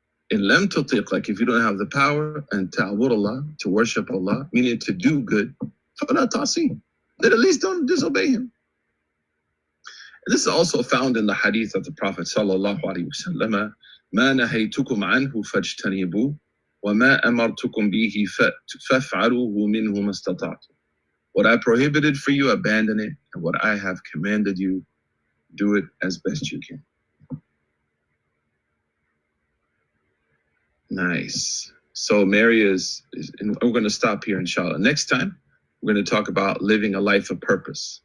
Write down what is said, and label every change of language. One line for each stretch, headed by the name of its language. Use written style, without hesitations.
Arabic: In lam tutiq,
English: like if you don't have the power and
Arabic: ta'bud Allah,
English: to worship Allah, meaning to do good,
Arabic: fala ta'si,
English: then at least don't disobey Him. And this is also found in the hadith of the Prophet sallallahu alaihi wasallam.
Arabic: ما نهيتكم عنه فاجتنبوه وما أمرتكم به فافعلوه منه ما استطعتم.
English: What I prohibited for you, abandon it, and what I have commanded you, do it as best you can. Nice. So Mary is and we're going to stop here, inshallah. Next time, we're going to talk about living a life of purpose.